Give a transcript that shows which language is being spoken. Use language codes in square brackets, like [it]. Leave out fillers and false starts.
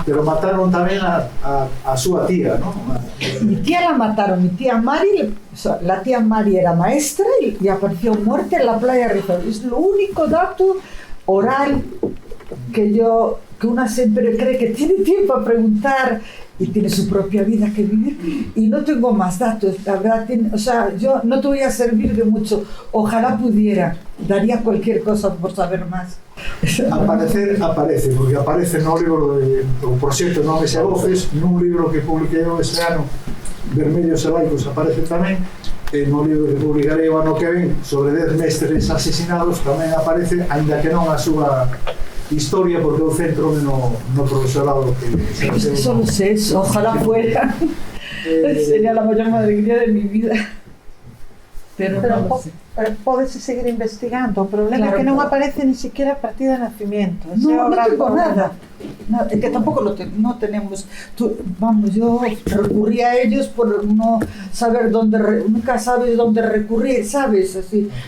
[gl] Pero mataron tamén a súa tía, ¿no? [es] Mi tía la mataron, mi tía Mari, la tía Mari era maestra y apareció muerta en la playa de Riazor. Es lo único dato oral que una siempre cree que tiene tiempo a preguntar y tiene su propia vida que vivir, y no tengo más datos, la verdad, o sea, yo no te voy a servir de mucho, ojalá pudiera, daría cualquier cosa por saber más. [gl] Aparece, porque aparece no libro do proxecto Nomes e Voces, nun libro que publiquei este ano, Vermellos e Laicos, aparece tamén, e no libro que publicarei o ano que ven sobre 10 mestres asesinados tamén aparece, aínda que non a súa historia, porque eu centro no profesorado que [es] solo sé eso, ojalá fuera. Sería la mayor alegría de mi vida. Pero no lo sé. [gl] Podes seguir investigando. O problema [es] Claro, [gl] é que non [es] claro. aparece ni siquiera a partida de nacimiento. No tengo nada. No, es que tampoco no tenemos. Vamos, yo recurrí a ellos por no saber nunca sabes dónde recurrir, ¿sabes? Así.